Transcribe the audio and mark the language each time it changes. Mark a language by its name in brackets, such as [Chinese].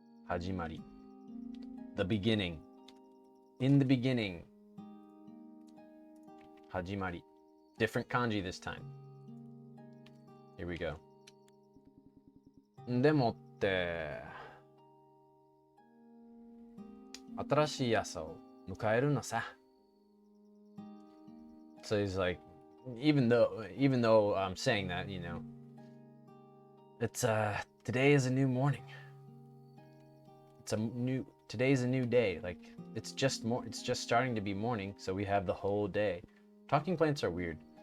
[English] Hajimari. The beginning. In the beginning. Hajimari. Different kanji this time. Here we go. [Japanese] でもって、新しい朝を迎えるのさ。 [English] So he's like, even though I'm saying that, you know, it's today is a new morning. Today's a new day. Like it's just starting to be morning, so we have the whole day. Talking plants are weird.